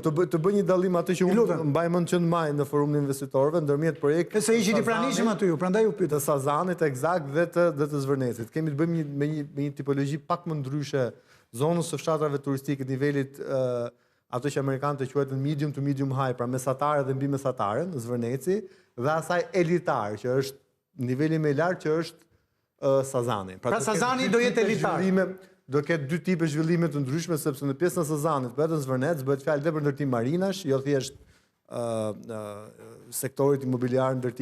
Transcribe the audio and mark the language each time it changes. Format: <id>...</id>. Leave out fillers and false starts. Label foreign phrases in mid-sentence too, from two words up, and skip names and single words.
<sq>Të bëj një dallim atë që unë mbaj mend që në maj në forumin e investitorëve, ndërmjet projektit... Se ishit i pranishëm aty ju, prandaj ju pyet. Të Sazanit eksakt dhe të Zvërnecit. Kemi të bëjmë me një tipologji pak më ndryshe zonës së fshatrave turistike të nivelit ato që amerikanët e quajnë</sq> <en>medium to medium high,</en> <sq>pra mesatare dhe mbi mesatare në Zvërneci, dhe asaj elitar, që është niveli më i lartë që është Sazani. Pra Sazani do jetë elitar. Do ketë 2 tipe zhvillime të ndryshme, sepse në pjesën e Sazanit, për edhe në Zvërnec, bëhet fjalë dhe për ndërtim marinash, jo thjesht sektorit imobiliar ndërtim.</sq>